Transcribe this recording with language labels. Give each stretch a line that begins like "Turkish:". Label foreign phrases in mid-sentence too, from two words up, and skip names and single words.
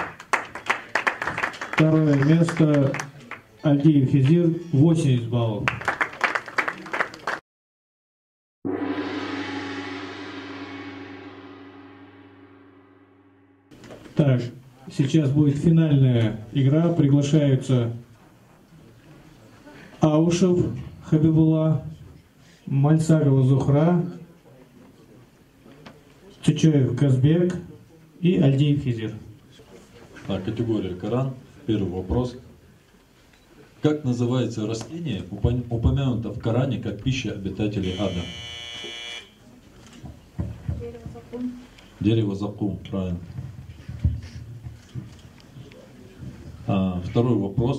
Russian: Второе место Альдиев Хизир 80 баллов. Так, сейчас будет финальная игра. Приглашаются Аушев Хабибулла, Мальсагова Зухра, Чечоев Казбек и Альдиев Хизир. Так, категория Коран. Первый вопрос. Как называется растение, упомянуто в Коране как пища обитателей ада? Дерево закум, правильно. Второй вопрос.